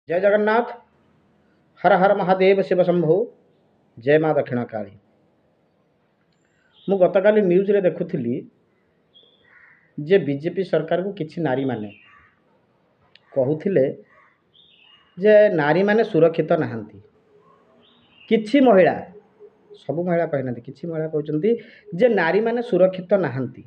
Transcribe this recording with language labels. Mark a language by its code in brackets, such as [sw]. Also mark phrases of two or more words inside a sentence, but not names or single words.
[or] ଜୟ ଜଗନ୍ନାଥ। ହର ହର ମହାଦେବ ଶିବ ଶମ୍ଭୁ। ଜୟ ମା ଦକ୍ଷିଣ କାଳୀ। ମୁ ଗତକାଲି ନ୍ୟୁଜ ରେ ଦେଖୁଲି ଯେ ବିଜେପି ସରକାର କୁ କିଛି ନାରୀ ମାନେ କହୁଥିଲେ ଯେ ନାରୀ ମାନେ ସୁରକ୍ଷିତ ନାହାନ୍ତି। କିଛି ମହିଳା, ସବୁ ମହିଳା କହି ନାହାନ୍ତି, କିଛି ମହିଳା କହୁଛନ୍ତି ଯେ ନାରୀ ମାନେ ସୁରକ୍ଷିତ ନାହାନ୍ତି।